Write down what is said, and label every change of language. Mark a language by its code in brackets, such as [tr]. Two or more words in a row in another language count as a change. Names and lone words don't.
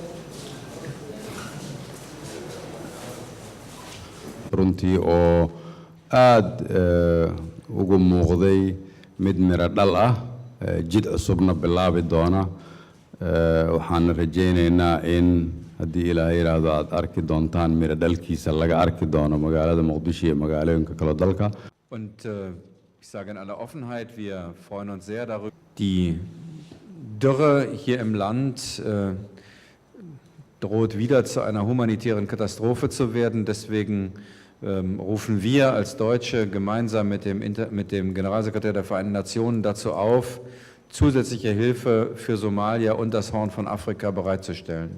[so] runtii oo aad ugu muuqday mid miro dhal ah jid cusubna bilaabi doona waxaan rajaynaynaa in haddii ilaahay yiraahdo aad arki doontaan miro dhalkiisa laga arki doono magaalada Muqdisho iyo magaalooyinka kale dalka. [de] Und ich sage in aller Offenheit, wir freuen uns sehr darüber. Die Dürre hier im Land droht wieder zu einer humanitären Katastrophe zu werden. Deswegen rufen wir als Deutsche gemeinsam mit dem Generalsekretär der Vereinten Nationen dazu auf, zusätzliche Hilfe für Somalia und das Horn von Afrika bereitzustellen.